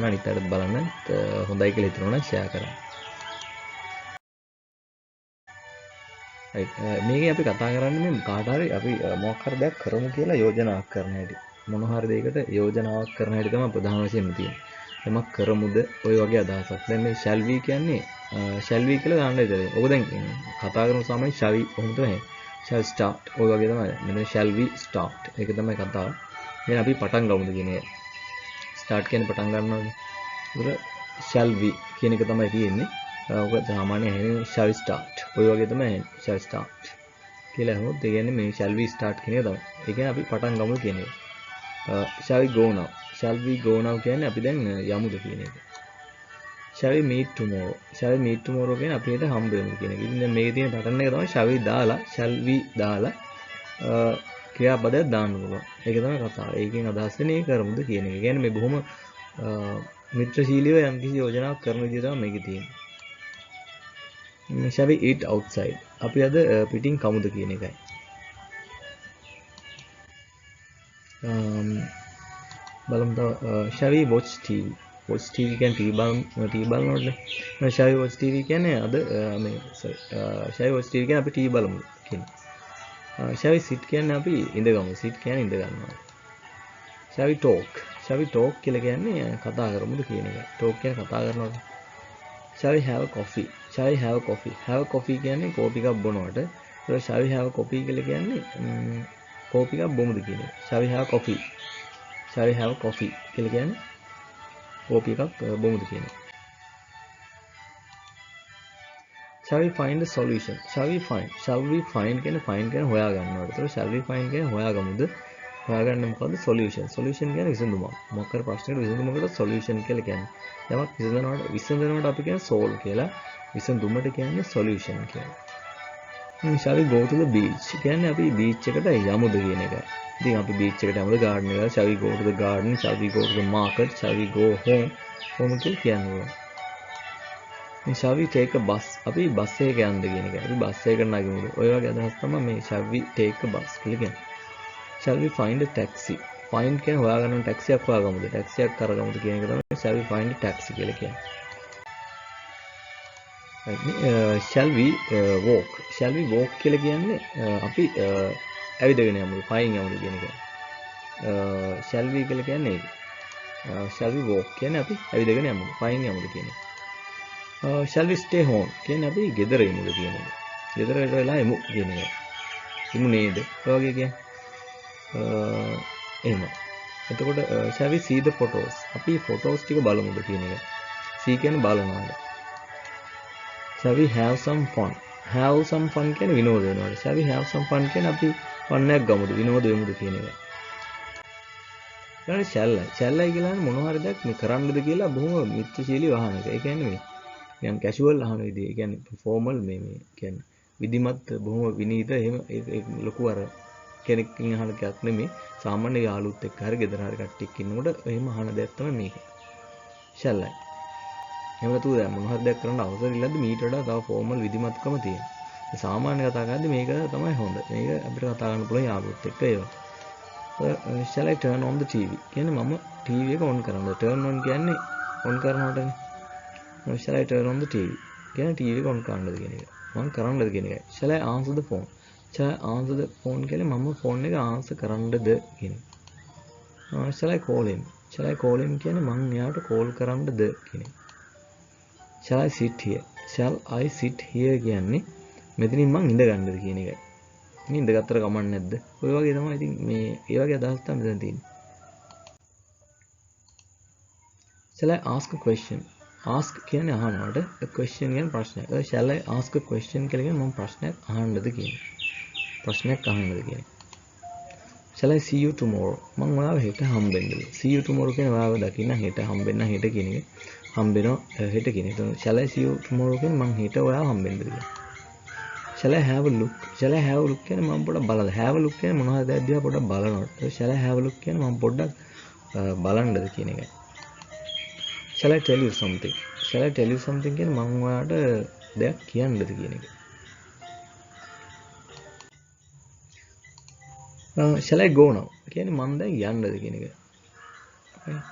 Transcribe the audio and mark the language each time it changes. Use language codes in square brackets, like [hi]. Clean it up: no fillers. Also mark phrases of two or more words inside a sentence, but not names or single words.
[si] අනිත් අයට බලන්න හොඳයි කියලා හිතනවා නම් share කරන්න. මේකේ අපි කතා කරන්නේ මේ කාට හරි අපි මොකක් හරි දෙයක් කරමු කියලා යෝජනාවක් කරන හැටි. මොන හරි දෙයකට යෝජනාවක් කරන හැටි තමයි ප්‍රධාන වශයෙන්ම තියෙන්නේ. එමක් කරමුද ඔය වගේ අදහසක්. දැන් මේ [en] shall we [si] කියන්නේ [en] shall we [si] කියලා දාන්න ඉතින්. ඔක දැන් කතා කරන සමය [en] shall we [si] කොහොමද තමයි? [en] shall start [si] ඔය වගේ තමයි. [en] මෙතන shall we start. [si] ඒක තමයි කතාව. දැන් අපි පටන් ගමුද කියන එක. start කියන්නේ පටන් ගන්නවානේ. ඒක [en] shall we [si] කියන එක තමයි තියෙන්නේ. ඔක සාමාන්‍යයෙන් ඇහෙන්නේ [en] shall start. [si] ඔය වගේ තමයි [en] shall start [si] කියලා අහුවොත් ඒ කියන්නේ මේ [en] shall we start [si] කියන එක තමයි. ඒ කියන්නේ අපි පටන් ගමු කියන එක. [en] shall we go now? shall we go now [si] කියන්නේ අපි දැන් යමුද කියන එක. [en] shall we meet tomorrow? shall we meet tomorrow [si] කියන්නේ අපි හෙට හම්බ වෙමු කියන එක. ඉතින් දැන් මේකේ තියෙන පැටර්න් එක තමයි [en] shall we [si] දාලා ක්‍රියාපදයක් දාන්න පුළුවන්. ඒක තමයි කතාව. ඒකෙන් අදහස් වෙන්නේ කරමුද කියන එක. කියන්නේ මේ බොහොම මිත්‍රශීලීව යම්කිසි යෝජනාවක් කරන විදිහ තමයි මේකේ තියෙන්නේ. [en] shall we eat outside? [si] අපි අද පිටින් කමුද කියන එකයි. බලමු තව [en] shall we watch TV? watch TV කියන්නේ TV බලනවනේ. shall we watch TV [si] කියන්නේ අද මේ [en] shall we watch TV [si] කියන්නේ අපි TV බලමු කියන්නේ. [en] shall we sit [si] කියන්නේ අපි ඉඳගමු. sit කියන්නේ ඉඳ ගන්නවා. [en] shall we talk? shall we talk [si] කියලා කියන්නේ කතා කරමුද කියන එක. talk කියන්නේ කතා කරනවාද. [en] shall we have coffee? shall we have coffee? have coffee [si] කියන්නේ කෝපි එකක් බොනවට. ඒක [en] shall we have coffee [si] කියලා කියන්නේ කෝපි එකක් බොමුද කියන එක. [en] shall we have coffee? shall we have coffee [si] කියලා කියන්නේ කෝපි එකක් බොමුද කියන එක. [en] shall we find a solution? shall we find [si] කියන්නේ හොයා ගන්නවට. ඒක [en] shall we find [si] කියන්නේ හොයාගමුද. හොයාගන්න මොකද්ද solution කියන්නේ විසඳුමක්. මොකක් හරි ප්‍රශ්නයකට විසඳුමකට solution කියලා කියන්නේ. යමක් විසඳනවට අපි කියන්නේ solve කියලා. විසඳුමට කියන්නේ solution කියලා. [en] shall we go to the beach [si] කියන්නේ අපි [en] beach [si] එකට යමුද කියන එකයි. ඉතින් අපි beach එකට යමුද garden එකට. [en] shall we go to the garden? shall we go to the market? shall we go home [si] කියලා කියනවා. [en] shall we take a bus? [si] අපි බස් එකක යන්නද කියන එකයි. අපි බස් එකකට නගිමුද. ඔය වගේ අදහස් තමයි මේ [en] shall we take a bus [si] කියලා කියන්නේ. [en] shall we find a taxi? find [si] කියන්නේ හොයාගන්න [en] taxi [si] එකක් හොයාගමුද. taxi එකක් කරගමුද කියන එක තමයි [en] shall we find a taxi [si] කියලා කියන්නේ. [en] shall we walk? shall we walk [si] කියලා කියන්නේ අපි ඇවිදගෙන යමුද පයින් යමුද කියන එක. [en] shall we [si] කියලා කියන්නේ ඒක. [en] shall we walk [si] කියන්නේ අපි ඇවිදගෙන යමුද පයින් යමුද කියන එක. [en] shall we stay home [si] කියන්නේ අපි ගෙදර ඉමුද කියන එක. ගෙදරට වෙලා එමු කියන එක. ඉමු නේද? ඔය වගේ කියන්නේ. එහෙම. [en] එතකොට shall we see the photos? [si] අපි photos ටික බලමුද කියන එක. see කියන්නේ බලනවා. [en] shall we have some fun? have some fun [si] කියන්නේ විනෝද වෙනවා. [en] shall we have some fun [si] කියන්නේ අපි fun එකක් ගමුද විනෝද වෙමුද කියන එක. ඊළඟට [en] shall I [si] කියලා මොන හරි දෙයක් මේ කරන්නද කියලා බොහොම මිත්‍රශීලී වහන එක. ඒ කියන්නේ මේ නිකන් casual අහන විදිය. ඒ කියන්නේ formal මේ කියන්නේ විධිමත් බොහොම විනීත එහෙම ඒක ලොකු අර කෙනෙක්ගෙන් අහන එකක් නෙමෙයි. සාමාන්‍ය යාළුවොත් එක්ක හරි ගෙදර හරි කට්ටියක් ඉන්නකොට එහෙම අහන දෙයක් තමයි මේක. [en] shall I. [si] එහෙම නැතුව දැන් මොන හරි දෙයක් කරන්න අවසර ඉල්ලද්දි මීට වඩා තව ෆෝමල් විධිමත්කම තියෙනවා. සාමාන්‍ය කතා කරද්දි මේක තමයි හොඳ. මේක අපිට කතා කරන්න පුළුවන් යාළුවොත් එක්ක ඒවා. [en] shall I turn on the TV? [si] කියන්නේ මම TV එක on කරනවද? [en] turn on කියන්නේ on කරනවටනේ. shall I turn on the TV? [si] කියන්නේ TV එක on කරන්නද කියන එක. මම කරන්නද කියන එකයි. [en] shall I answer the phone? shall I answer the phone [si] කියන්නේ මම ෆෝන් එක answer කරන්නද කියන එක. [en] shall I call him? shall I call him [si] කියන්නේ මම එයාට [en] call [si] කරන්නද කියන එක. [en] shall I sit here? shall I sit here [si] කියන්නේ මෙතනින් මං ඉඳ ගන්නද කියන එකයි. මේ ඉඳගත්තර කමක් නැද්ද? ඔය වගේ තමයි ඉතින් මේ ඒ වගේ අදහස් තමයි මෙතන තියෙන්නේ. [en] shall I ask a question? [si] ask කියන්නේ අහනවට, [en] a question [si] කියන්නේ ප්‍රශ්නයක්. [en] shall I ask a question [si] කියලා කියන්නේ මම ප්‍රශ්නයක් අහන්නද කියන්නේ. ප්‍රශ්නයක් අහන්නද කියන්නේ. [en] shall I see you tomorrow? [si] මම ඔයාව හෙට හම්බෙන්නද? [en] see you tomorrow [si] කියන්නේ ඔයාව දකින්න හෙට හම්බෙන්න හෙට කියන එක. හම්බෙනවා හෙට කියන එක. එතකොට [en] shall I see you tomorrow [si] කියන්නේ මම හෙට ඔයාව හම්බෙන්නද කියන්නේ. [en] shall I have a look? shall I have a look [si] කියන්නේ මම පොඩ්ඩක් බලන්න. [en] have a look [si] කියන්නේ මොනවද දෙයක් දිහා පොඩ්ඩක් බලනවා. [en] shall I have a look [si] කියන්නේ මම පොඩ්ඩක් බලන්නද කියන එකයි. [en] shall I tell you something? shall I tell you something [si] කියන්නේ මම ඔයාට දෙයක් කියන්නද කියන එක. [en] shall I go now? [si] කියන්නේ මම දැන් යන්නද කියන එක. [en] right.